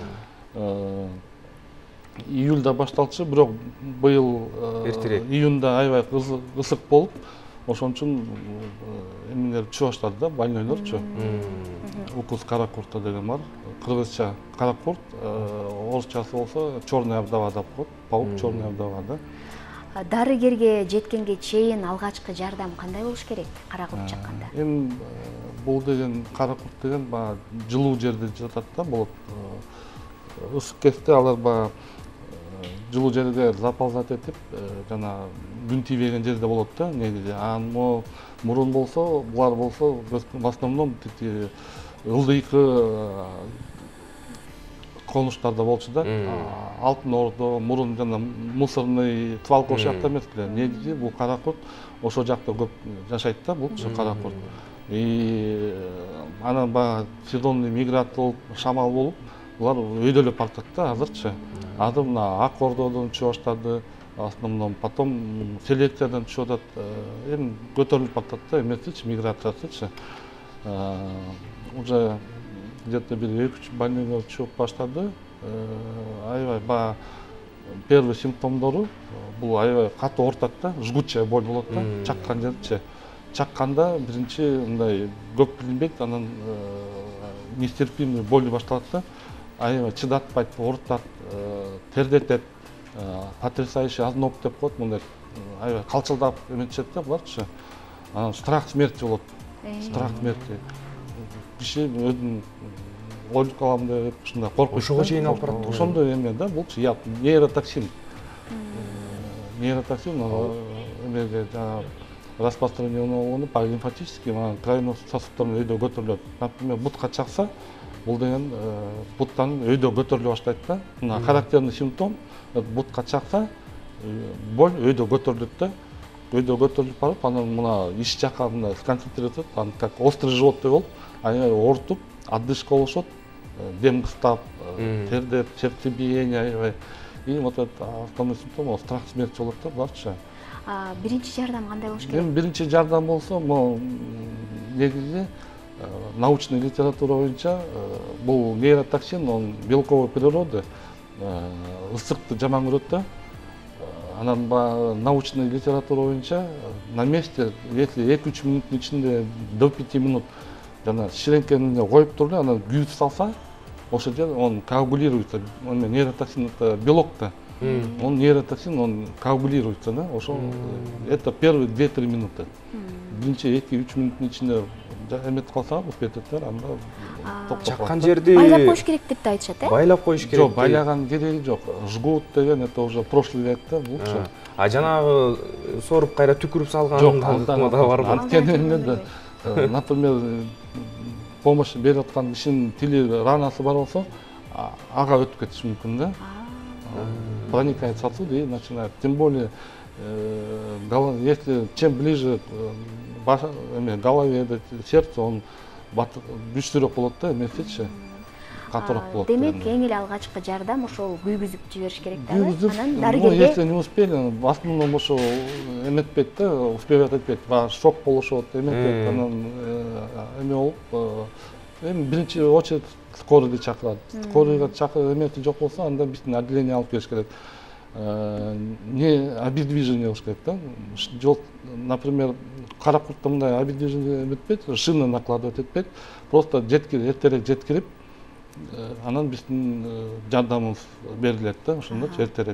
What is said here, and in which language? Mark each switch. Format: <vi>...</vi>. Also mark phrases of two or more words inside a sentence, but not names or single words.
<ky>Июлда башталчу, бирок быйыл июнда аябай ысык болуп, ошон үчүн эмелер түшө баштады да, больнойлорчу. Укус кара курта деген бар. Кыргызча кара курт, орусчасы болсо</ky> <ru>черная вдова</ru> <ky>деп коет.</ky> <ru>Паук черная вдова</ru> <ky>да. Дарыгерге жеткенге чейин алгачкы жардам кандай болуш керек кара курт чакканда? Эми бул деген кара курт деген жылуу жерде жатат да, болот. Ысык кезде алар жылуу жерге заползать этип, жана күн тийбеген жерде болот да, негизи. Мурун болсо, булар болсо</ky> <ru>в основном</ru> <ky>ылдыйкы конуштарда болчу да. Алтын Ордо, мурун жана</ky> <ru>мусорный свалка</ru> <ky>жакта эмес эле. Негизи бул кара курт ошол жакта көп жашайт да, булчу кара курт. Анан</ky> <ru>сезонный миграция</ru> <ky>болуп, шамал болуп, булар өйдөлөп баратат да азырчы. Азыр мына Ак Ордодон түшө баштады, основном потом селекциядан түшүп атат, эми көтөрүлүп баратат да, эмесичи миграциясычы.</ky> <ru>Уже где-то</ru> <ky>бир 2-3 больнойлор түшүп баштады. Аябай первый симптомдору бул аябай катуу оорутат да,</ky> <ru>жгучая боль</ru> <ky>болот да, чаккан жерчи. Чакканда биринчи мындай көп билинбейт, анан</ky> <ru>нестерпимый боль</ru> <ky>башталат да. Аябай чыдатпайт, оорутат, тердетет,</ky> <ru>потрясающий озноб</ru> <ky>деп коет, мындай аябай калчылдап эметишет да буларчы.</ky> <ru>Анан страх смерти болот. Страх смерти.</ru> <ky>Киши өзүн өлүп калам деп ушундай коркуп. Ошого чейин алып барат. Ошондой эме да, булчу нейротоксин. Нейротоксин эмеге</ky> <ru>распространенный лимфатический, кровеносный</ru> <ky>сосудтардын өйдө көтөрүлөт. Например, бутка чакса, бул деген буттан өйдө көтөрүлө баштайт да. Мына</ky> <ru>характерный симптом,</ru> <ky>бутка чакса, боль өйдө көтөрүлөт да. Өйдө көтөрүлүп барып, анан мына ич жака мындай сконцентрировать, анан</ky> <ru>как острый живот</ru> <ky>болуп, аябай оорутуп, отдышка болушот, дем кыстап, тердеп, сердцебиение аябай.</ky> <ru>И вот это основной симптом страх смерти</ru> <ky>болот да буларчы. Биринчи жардам кандай болуш керек? Биринчи жардам болсо, негизи</ky> <ru>научный литература</ru> <ky>боюнча бул нейротоксин,</ky> <ru>он белковой природы,</ru> <ky>ысыкты жаман көрөт да. Анан</ky> <ru>научный литература</ru> <ky>боюнча</ky> <ru>на месте, если</ru> <ky>2-3 минуттун ичинде</ky> <ru>до 5 минут</ru> <ky>жана ширеңкени коюп туруп, анан күйүп салса, ошол жер</ky> <ru>он коагулируется. Нейротоксин это белок да. Он нейротоксин, он коагулируется, да, ошол это первые 2-3 минуты.</ru> <ky>Биринчи 2-3 минуттун ичинде эметип калса, буп кетет да, анда чаккан жерди байлап коюш керек деп айтышат, Байлап коюш керек. Жок, байлаган кереги жок.</ky> <ru>Жгут деген это уже прошлый век</ru> <ky>да, булчу. Жанагы соруп кайра түкүрүп салган да барбы? Анткени например, помощь берип аткан кишинин тили ранасы бар болсо, ага өтүп кетиши мүмкүн да.</ky> <ru>Проникает сосуд и начинает. Тем более, если чем ближе головеде сердце он</ru> <ky>күчтүүрөөк болот да, эмесечи катуураак болот. Демек эң эле алгачкы жардам ошол күйгүзүп жибериш керек да. Анан дарыгерге</ky> <ru>если не успели, в основном</ru> <ky>ошо эметпейт да, успевать этпейт, шок болушот, эметпейт, анан эме болуп, эми биринчи очередь скорыйды чакырат. Скорыйга чакырып эмети жок болсо, анда биздин отделение алып келиш керек.</ky> <ru>Не обездвижение</ru> <ky>болуш керек да. Жол, например, Каракуртта мындай обездвижение эметпейт,</ky> <ru>шина накладывать</ru> <ky>этпейт, просто эртерээк жеткирип, анан биздин жардамыбыз берилет да, ошондочу эртерээк.</ky>